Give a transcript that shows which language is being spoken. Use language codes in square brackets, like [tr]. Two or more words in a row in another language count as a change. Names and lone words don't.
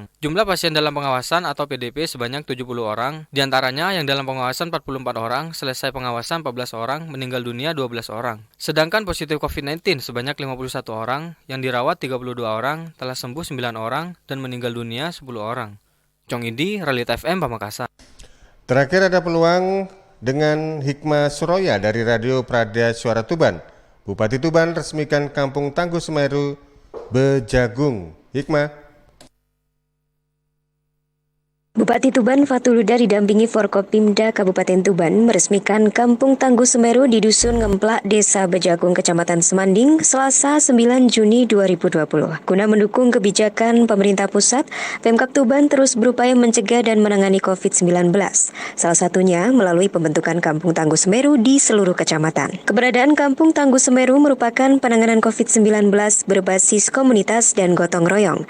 [id] Jumlah pasien dalam pengawasan atau PDP sebanyak 70 orang, diantaranya yang dalam pengawasan 44 orang, selesai pengawasan 14 orang, meninggal dunia 12 orang. Sedangkan positif COVID-19 sebanyak 51 orang, yang dirawat 32 orang, telah sembuh 9 orang, dan meninggal dunia 10 orang. Chong Idi, Realita FM Pamekasan. Terakhir ada peluang dengan Hikmah Suroya dari Radio Prada Suara Tuban. Bupati Tuban resmikan Kampung Tangguh Semeru Bejagung. Hikmah. Bupati Tuban Fatuluda didampingi Forkopimda Kabupaten Tuban meresmikan Kampung Tangguh Semeru di Dusun Ngemplak, Desa Bejagung, Kecamatan Semanding, Selasa 9 Juni 2020. Guna mendukung kebijakan pemerintah pusat, Pemkab Tuban terus berupaya mencegah dan menangani COVID-19. Salah satunya melalui pembentukan Kampung Tangguh Semeru di seluruh kecamatan. Keberadaan Kampung Tangguh Semeru merupakan penanganan COVID-19 berbasis komunitas dan gotong royong.